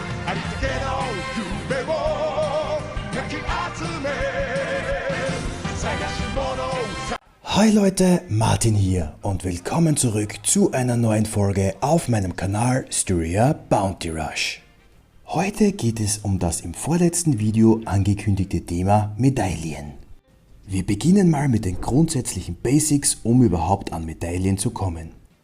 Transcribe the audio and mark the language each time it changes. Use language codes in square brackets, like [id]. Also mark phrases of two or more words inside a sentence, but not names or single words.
[ja] ありったけの夢をかき集め探し物を [de] Hi Leute, Martin hier und willkommen zurück zu einer neuen Folge auf meinem Kanal Styria Bounty Rush. Heute geht es um das im vorletzten Video angekündigte Thema Medaillen. Wir beginnen mal mit den grundsätzlichen Basics, um überhaupt an Medaillen zu kommen.